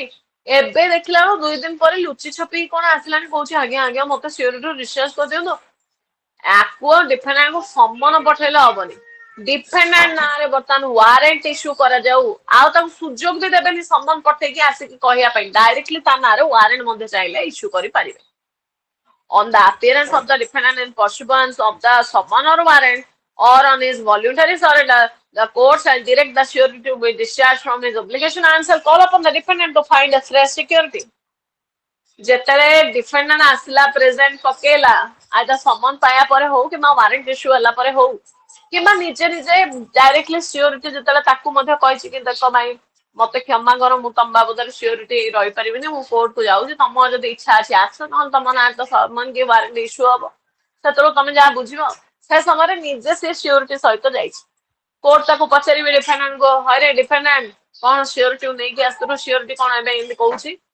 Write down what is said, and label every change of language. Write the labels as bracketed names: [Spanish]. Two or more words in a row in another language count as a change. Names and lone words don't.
[Odia] ଏବେ ଦେଖିଲା ବେଳକୁ 2 ଦିନ ପରେ ଲୁଚି ଛପି କଣ ଆସିଲାଣି, କହୁଛି ଆଜ୍ଞା ଆଜ୍ଞା ମତେ [English] suretyru discharge [Odia] କରିଦିଅନ୍ତୁ। ଆକୁ ଡିଫେଣ୍ଡାଣ୍ଟକୁ ସମନ ପଠେଇଲେ ହବନି, ଡିଫେଣ୍ଡାଣ୍ଟ ନାଁରେ ବର୍ତ୍ତମାନ [English] warrant issue [Odia] କରାଯାଉ। ଆଉ ତାକୁ ସୁଯୋଗ ବି ଦେବେନି ସମନ ପଠେଇକି ଆସିକି କହିବା ପାଇଁ, ଡାଇରେକ୍ଟଲି ତା ନାଁରେ ୱାରେଣ୍ଟ ମଧ୍ୟ ଚାହିଁଲେ ଇସ୍ୟୁ କରିପାରିବେ। [English] On the appearance of the defendant in pursuance of the summon or warrant, or on his voluntary surrender, the court shall direct the surety to be discharged from his obligation and shall call upon the defendant to find a fresh security. [Odia] ଯେତେବେଳେ ଡିଫେଣ୍ଡାଣ୍ଟ ଆସିଲା ପ୍ରେଜେଣ୍ଟ ପକେଇଲା [English] either summon [Odia] ପାଇବା ପରେ ହଉ କିମ୍ବା [English] warrant issue [Odia] ହେଲା ପରେ ହଉ କିମ୍ବା ନିଜେ ନିଜେ ଡାଇରେକ୍ଟଲି ସିଓରିଟି ଯେତେବେଳେ ତାକୁ ମଧ୍ୟ କହିଛି କି ଦେଖ ଭାଇ ମତେ କ୍ଷମା କର ମୁଁ ତମ ବାବଦରେ ସିଓରିଟି ରହିପାରିବିନି ମୁଁ କୋର୍ଟକୁ ଯାଉଛି ତମର ଯଦି ଇଚ୍ଛା ଅଛି ଆସ ନହେଲେ ତମ ନାଁରେ ତ ସମନ କି [English] warrant issue [Odia] ହବ ସେତେବେଳେ ତମେ ଯାହା ବୁଝିବ ସେ ସମୟରେ ନିଜେ ସେ ସିଓରିଟି ସହିତ ଯାଇଛି କୋର୍ଟ ତାକୁ ପଚାରିବେ ଡିଫେଣ୍ଡାଣ୍ଟକୁ ହଇରେ ଡିଫେଣ୍ଡାଣ୍ଟ କଣ ସିଓରିଟି ନେଇକି ଆସିଥିଲୁ ସିଓରିଟି କଣ ଏବେ ଏମିତି କହୁଛି